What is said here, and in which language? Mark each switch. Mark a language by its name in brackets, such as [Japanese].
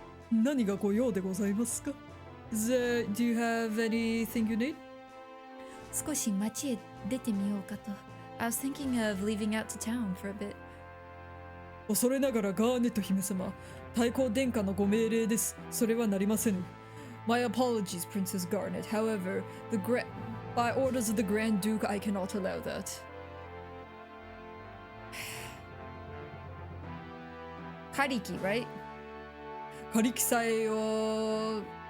[Japanese] 何がご用でございますか [English] Do you have anything you need? [Japanese] 少し街へ出てみようかと [English] I was thinking of leaving out to town for a bit. [Japanese] 恐れながらガーネット姫様、太后殿下のご命令です。それはなりませぬ。 [English] My apologies, Princess Garnet. However, by orders of the Grand Duke, I cannot allow that. Kariki, right? Kariki sae o...